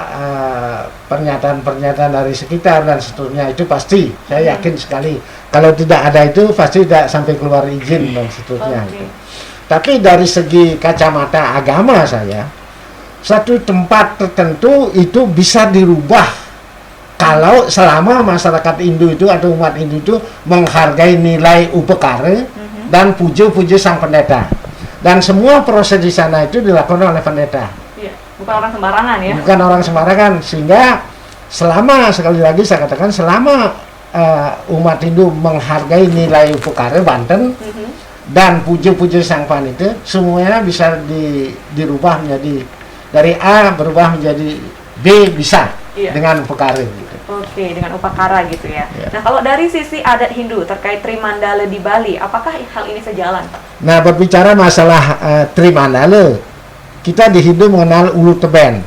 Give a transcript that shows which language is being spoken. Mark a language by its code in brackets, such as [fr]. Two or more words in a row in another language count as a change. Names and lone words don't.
[id] Ada pernyataan-pernyataan dari sekitar dan seterusnya itu pasti saya yakin sekali kalau tidak ada itu pasti tidak sampai keluar izin dan seterusnya. Oke. Tapi dari segi kacamata agama saya, satu tempat tertentu itu bisa dirubah kalau selama masyarakat Hindu itu atau umat Hindu itu menghargai nilai upekara dan puja-puja sang pendeta. Dan semua proses di sana itu dilakukan oleh pendeta. Iya, bukan orang sembarangan ya. Bukan orang sembarangan, sehingga selama, sekali lagi saya katakan, selama umat Hindu menghargai nilai upekara Banten dan puja-puja sang pandita, semuanya bisa dirubah menjadi dari A berubah menjadi B bisa dengan upekara gitu. Oke, dengan upakara gitu ya. Nah, kalau dari sisi adat Hindu terkait Trimandala di Bali, apakah hal ini sejalan, Pak? Nah, berbicara masalah Trimandala, kita di Hindu mengenal Ulu Teben.